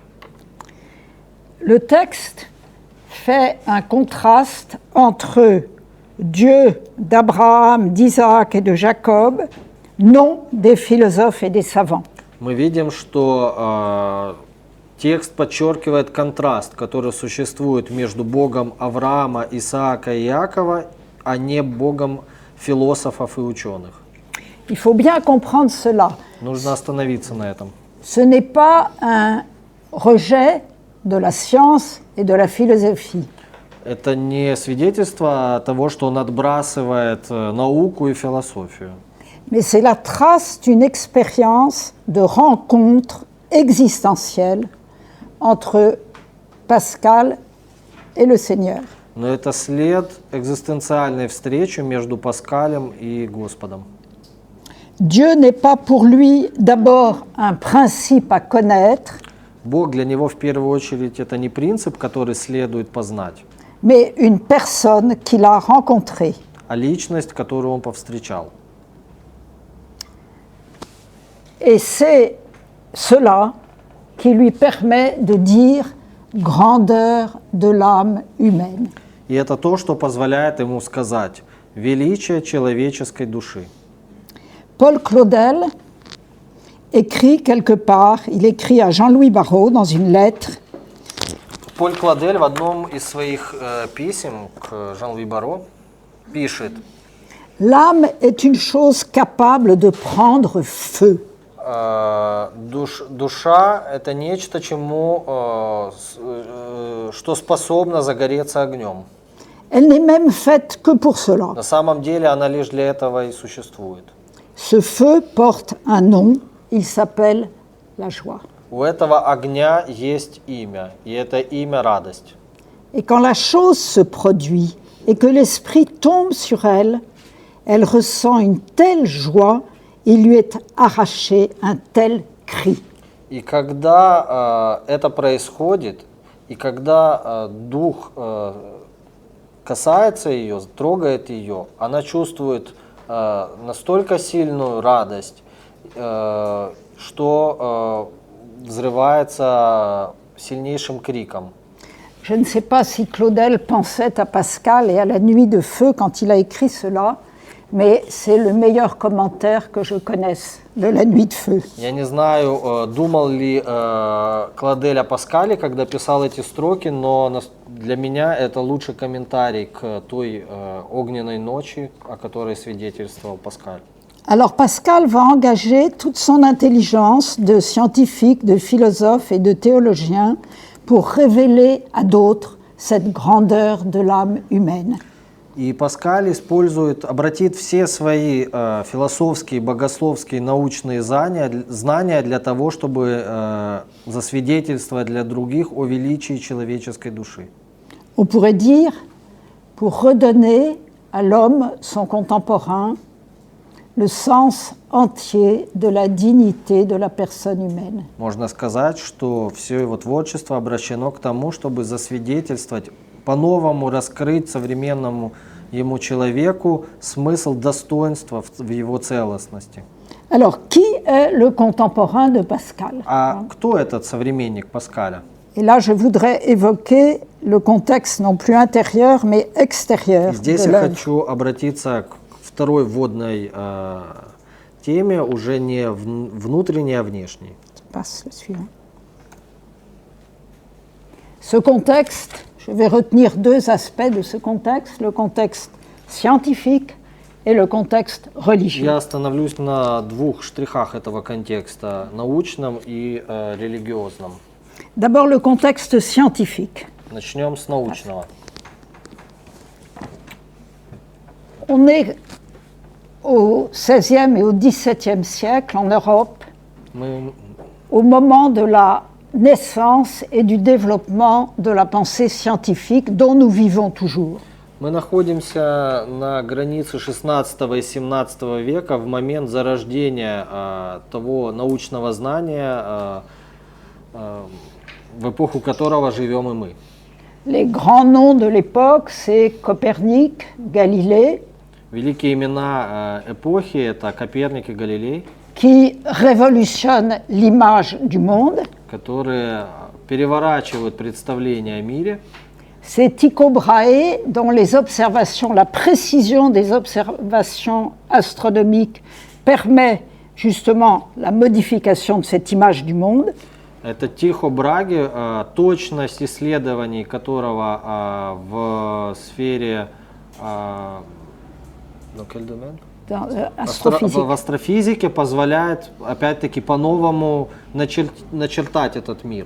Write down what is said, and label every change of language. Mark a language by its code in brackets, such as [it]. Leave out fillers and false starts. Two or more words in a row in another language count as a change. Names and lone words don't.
[fr] Le texte fait un contraste entre Dieu d'Abraham, d'Isaac et de Jacob, non des philosophes et des savants. [ru] Мы видим, что текст подчеркивает контраст, который существует между Богом Авраама, Исаака и Иакова, а не Богом философов и ученых. [fr] Il faut bien comprendre cela. [ru] Нужно остановиться на этом. [fr] Ce n'est pas un rejet de la science et de la philosophie. [ru] Это не свидетельство того, что он отбрасывает науку и философию. [fr] Mais c'est la trace d'une expérience de rencontre existentielle entre Pascal et le Seigneur. [ru] Но это след экзистенциальной встречи между Паскалем и Господом. [fr] Dieu n'est pas pour lui d'abord un principe à connaître, [ru] Бог для него в первую очередь это не принцип, который следует познать, [fr] mais une personne qu'il a rencontrée. [ru] а личность, которую он повстречал. [fr] Et c'est cela qui lui permet de dire grandeur de l'âme humaine. [ru] И это то, что позволяет ему сказать величие человеческой души. [fr] Paul Claudel écrit quelque part, il écrit à Jean-Louis Barrault dans une lettre, [ru] Поль Кладель в одном из своих писем к Жан-Луи Баро пишет: [fr] l'âme est une chose capable de prendre feu. [ru] Душа – это нечто, что способно загореться огнем. [fr] Elle n'est même faite que pour cela. [ru] На самом деле она лишь для этого и существует. [fr] Ce feu porte un nom, il s'appelle la joie. [ru] У этого огня есть имя, и это имя – радость. [fr] Et quand la chose se produit et que l'esprit tombe sur elle, elle ressent une telle joie, il lui est arraché un tel cri. [ru] И когда это происходит, и когда дух касается ее, трогает ее, она чувствует настолько сильную радость, что взрывается сильнейшим криком. [fr] Je ne sais pas si Claudel pensait à Pascal et à la nuit de feu quand il a écrit cela, mais c'est le meilleur commentaire que je connaisse de la nuit de feu. [ru] Я не знаю, думал ли Клодель о Паскале, когда писал эти строки, но для меня это лучший комментарий к той огненной ночи, о которой свидетельствовал Паскаль. [fr] Alors Pascal va engager toute son intelligence de scientifique, de philosophe et de théologien pour révéler à d'autres cette grandeur de l'âme humaine. [ru] И Паскаль обратит все свои философские, богословские, научные знания для того, чтобы засвидетельствовать для других о величии человеческой души. [fr] On pourrait dire, pour redonner à l'homme, son contemporain, le sens entier de la dignité de la personne humaine. [ru] Можно сказать, что все его творчество обращено к тому, чтобы засвидетельствовать, по-новому раскрыть современному ему человеку смысл достоинства в его целостности. [fr] Alors, qui est le contemporain de Pascal? [ru] А кто этот современник Паскаля? [fr] Et là, je voudrais évoquer le contexte non plus intérieur, mais extérieur. [ru] Здесь я хочу обратиться к второй вводной теме, уже не внутренней, а внешней. [fr] Passe le suivant. Ce contexte, je vais retenir deux aspects de ce contexte, le contexte scientifique et le contexte religieux. [ru] Я остановлюсь на двух штрихах этого контекста, научном и религиозном. [fr] D'abord, le contexte scientifique. [ru] Начнем с научного. [fr] On est au XVIe et au XVIIe siècle en Europe, au moment de la naissance et du développement de la pensée scientifique dont nous vivons toujours. [ru] Мы находимся на границе 16 и 17 века в момент зарождения того научного знания, в эпоху которого живем и мы. [fr] Les grands noms de l'époque, c'est Copernic, Galilée, [ru] Великие имена эпохи – это Коперник и Галилей, [fr] qui révolutionnent l'image du monde. [ru] которые переворачивают представление о мире. [fr] C'est Tycho Brahe, dont les observations, la précision des observations astronomiques permet justement la modification de cette image du monde. [ru] Это Тихо Браге, точность исследований которого в сфере в астрофизике позволяет опять-таки по-новому начертать этот мир.